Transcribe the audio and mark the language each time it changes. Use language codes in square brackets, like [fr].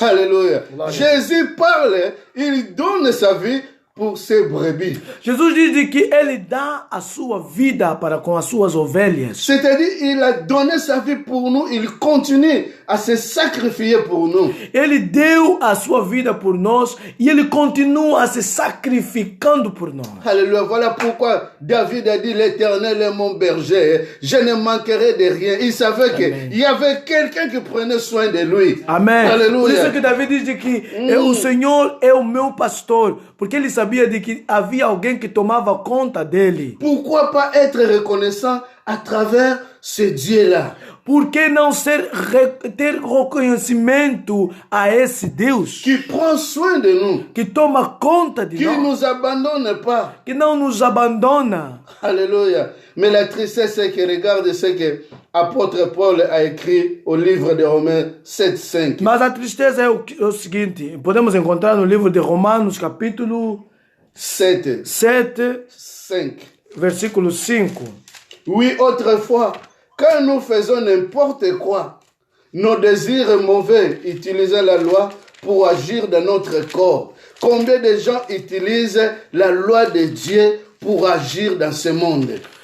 [fr] Alléluia. [pt] Glória. [fr] Jésus parle, il donne sa vie pour ses brebis. [pt] Jesus diz que ele dá a sua vida para com as suas ovelhas. [fr] C'est-à-dire, il a donné sa vie pour nous, il continue à se sacrifier pour nous. [pt] Ele deu a sua vida por nós e ele continua a se sacrificando por nós. [fr] Alléluia. Voilà pourquoi David a dit, l'Éternel est mon berger, je ne manquerai de rien. Il savait qu'il y avait quelqu'un qui prenait soin de lui. [pt] Amém. Aleluia. Por isso que Davi diz que o Senhor é o meu pastor, porque ele sabia de que havia alguém que tomava conta dele. [fr] Pourquoi pas être reconnaissant à travers ce Dieu-là? [pt] Por que não ter reconhecimento a esse Deus [fr] Qui prend soin de nous, [pt] que toma conta de [fr] qui ne [pt] nós, [fr] nous abandonne pas. [pt] que não nos abandona? [fr] Alléluia. Mais la tristesse, c'est que regarde ce que l'apôtre Paul a écrit au livre de Romains 7:5. [pt] Mas a tristeza é o seguinte, podemos encontrar no livro de Romanos, capítulo 7, 5. versículo 5. [fr] Oui, autrefois, quand nous faisons n'importe quoi, nos désirs mauvais utilisaient la loi pour agir dans notre corps. Combien de gens utilisent la loi de Dieu pour agir dans ce monde?